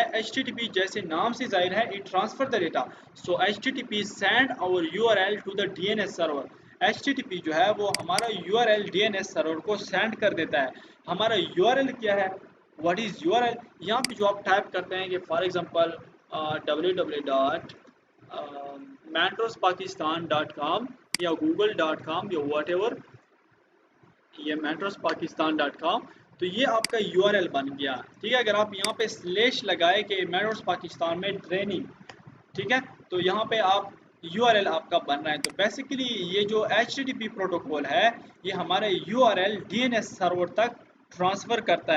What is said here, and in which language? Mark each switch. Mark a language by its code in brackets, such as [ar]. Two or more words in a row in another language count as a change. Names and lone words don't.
[ur] HTTP جیسے نام سے ظاہر ہے, [en] it transfer the data. So HTTP send our URL to the DNS server. [ur] HTTP جو ہے وہ ہمارا URL [en] DNS server [ur] کو سینڈ کر دیتا ہے. ہمارا URL کیا ہے, [en] What is URL. [ur] یہاں پہ جو آپ ٹائپ کرتے ہیں کہ [en] for example [ur] www.mentorspakistan.com या google.com या whatever, ये mentorsPakistan.com। تو یہ آپ کا URL بن گیا. ٹھیک ہے، اگر آپ یہاں پہ سلیش لگائے کہ مینٹورز پاکستان میں ٹریننگ، ٹھیک ہے، تو یہاں پہ آپ URL آپ کا بن رہا ہے. تو بیسکلی یہ جو [en] HTTP protocol [ur] ہے یہ ہمارے URL [en] DNS server [ur] تک ٹرانسفر کرتا ہے.